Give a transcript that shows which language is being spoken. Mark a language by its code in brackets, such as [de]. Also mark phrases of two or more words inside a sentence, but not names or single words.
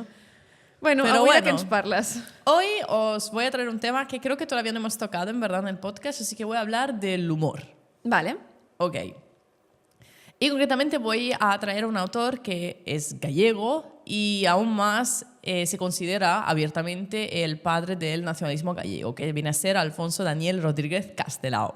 [ca] Bueno, [es] Pero [ca] avui de què [es] bueno. [ca] ens parles? [es] Hoy os voy a traer un tema que creo que todavía no hemos tocado en verdad en el podcast, así que voy a hablar del humor. Vale. Ok. Y concretamente voy a traer a un autor que es gallego y aún más se considera abiertamente el padre del nacionalismo gallego, que viene a ser Alfonso Daniel Rodríguez Castelao.